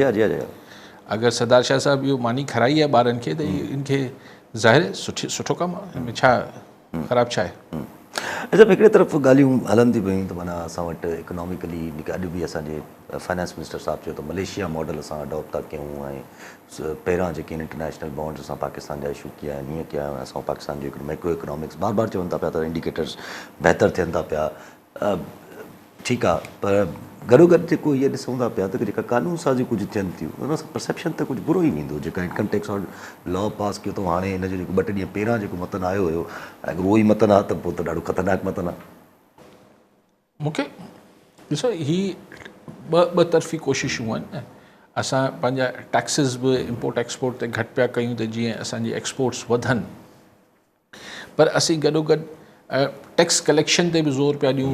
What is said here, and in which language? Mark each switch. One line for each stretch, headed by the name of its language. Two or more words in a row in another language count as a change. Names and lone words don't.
Sindhi: अगरि सरदार शाह साहिबु इहो मानी खाराई आहे ॿारनि खे त इनखे ज़ाहिर सुठो कमु आहे, हिन में छा ख़राबु छा आहे। अच्छा, हिकिड़े तरफ़ ॻाल्हियूं हलनि थी पियूं त माना असां वटि इकोनॉमिकली अॼु बि असांजे
English: finance minister
Sindhi: साहिबु चयो त मलेशिया मॉडल असां अडॉप्ट था कयूं, ऐं पहिरां जेके आहिनि
English: international bonds
Sindhi: असां पाकिस्तान जा इशू कया आहिनि, हीअं कया आहिनि, असां पाकिस्तान जो हिकिड़ो
English: macro economics
Sindhi: बार बार चवनि था पिया त इंडिकेटर्स बहितर थियनि था पिया। ठीकु आहे, पर गॾोगॾु जेको इहे ॾिसूं था पिया त जेका कानून साज़ी कुझु थियनि थियूं उन सां परसेप्शन त कुझु बुरो ई वेंदो। जेका
English: income tax law
Sindhi: पास कयो अथऊं हाणे, हिन जो जेको 2 ॾींहं पहिरां जेको मतन आयो हुयो, अगरि उहो ई मतन आहे त पोइ त ॾाढो ख़तरनाक मतन आहे। मूंखे ॾिसो, ही ॿ तरफ़ी कोशिशूं आहिनि न। असां पंहिंजा टैक्सिस बि
English: import export
Sindhi: ते घटि पिया कयूं त जीअं असांजी एक्सपोर्ट्स वधनि, पर असीं गॾोगॾु
English: tax collection
Sindhi: ते बि ज़ोर पिया ॾियूं।